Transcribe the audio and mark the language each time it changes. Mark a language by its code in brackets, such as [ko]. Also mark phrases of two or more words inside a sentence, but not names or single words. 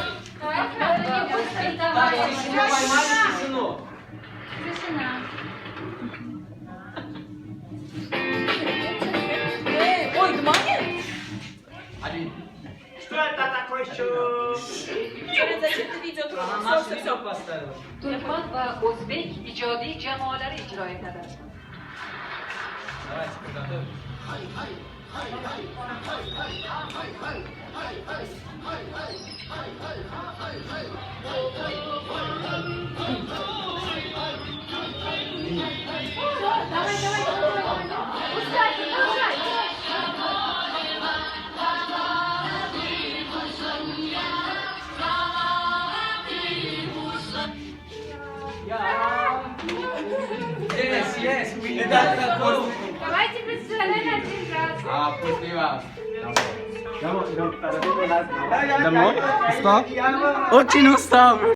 [ru] Так, тишину поймали, тишину. Тишина. Ой, Дманин? Что это такое, что... Zachем ты видео все поставил. [uz] Turkman va o'zbek ijodiy jamoalari ijro etadi. [ru] Давайте, подготовим. Давай. Пускай. [en] Yes, we [ru] Давайте представляем один раз. А после вас. Домой? Что? Очень устал.